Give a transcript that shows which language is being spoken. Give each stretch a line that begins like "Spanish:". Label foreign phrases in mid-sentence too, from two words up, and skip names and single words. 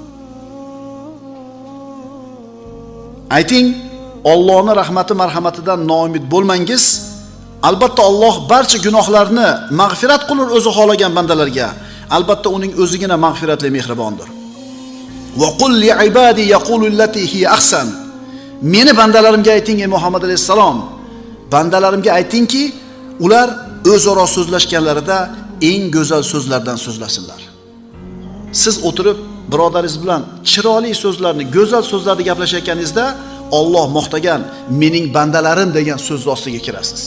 Uzbek: Ayting, Allohning rahmati marhamatidan noumid bo'lmangiz. Albatta Alloh barcha gunohlarni mag'firat qilur o'zi xolagan bandalarga. Albatta uning o'zigina mag'firatli mehribondir.
Arabic: وقل لعبادي يقولوا التي هي أحسن.
Uzbek: Meni bandalarimga ayting ey Muhammad alayhissalom. Bandalarimga aytingki, ular o'zaro so'zlashganlarida eng go'zal so'zlardan so'zlasinlar. Siz o'tirib birodaringiz bilan chiroyli so'zlarni, go'zal so'zlarni gaplashayotganingizda Alloh maqtagan mening bandalarim degan so'z ostiga kirasiz.